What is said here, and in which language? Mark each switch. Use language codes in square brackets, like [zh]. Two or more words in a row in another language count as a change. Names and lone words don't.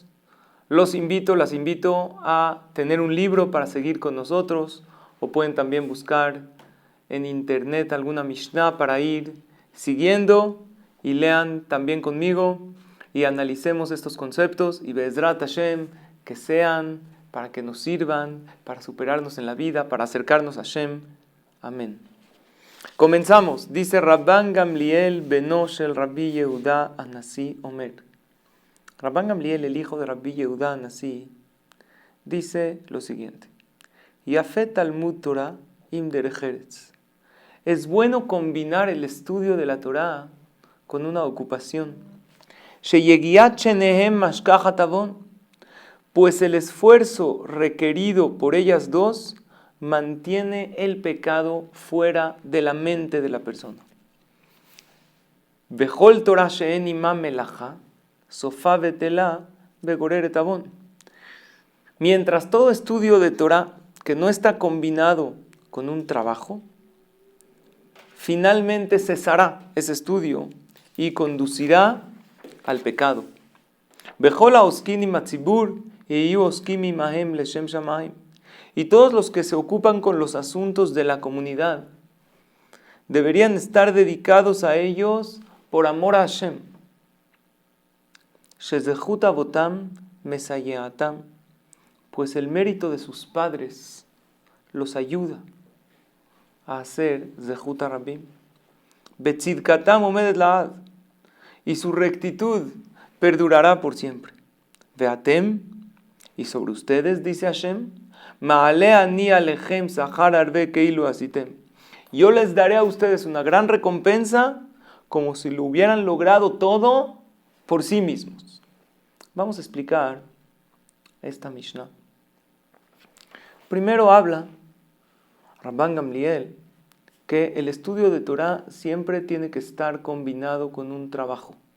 [es] Las invito a tener un libro para seguir con nosotros, o pueden también buscar en internet alguna Mishnah para ir siguiendo y lean también conmigo y analicemos estos conceptos y [he] בעזרת השם [es] que sean para que nos sirvan, para superarnos en la vida, para acercarnos a Hashem. Amén. Comenzamos. [he] Dice רבן גמליאל בנו של רבי יהודה הנשיא אומר. [es] Rabban Gamliel, el hijo de Rabbi Yehuda Anasi, dice lo siguiente. [he] יפה תלמוד תורה עם דרך ארץ. [es] Es bueno combinar el estudio de la Torah con una ocupación. [he] שיגיעת שניהם משכחת עון. [es] Pues el esfuerzo requerido por ellas dos mantiene el pecado fuera de la mente de la persona. [he] וכל תורה שאין עמה מלאכה, סופה בטלה וגוררת עון. [es] Mientras todo estudio de Torah que no está combinado con un trabajo, finalmente cesará ese estudio y conducirá al pecado. Y todos los que se ocupan con los asuntos de la comunidad deberían estar dedicados a ellos por amor a Hashem. [he] שזכות אבותם מסייעתם. [es] Pues el mérito de sus padres los ayuda a hacer [he] זכות הרבים. וצדקתם עומדת לעד. [es] Y su rectitud perdurará por siempre. [he] ואתם, [es] y sobre ustedes, dice [he] Hashem, מעלה אני עליכם שכר הרבה כאילו עשיתם. [es] Yo les daré a ustedes una gran recompensa como si lo hubieran logrado todo por sí mismos. Vamos a explicar esta Mishnah. Primero habla Rabban Gamliel que el estudio de Torah siempre tiene que estar combinado con un trabajo.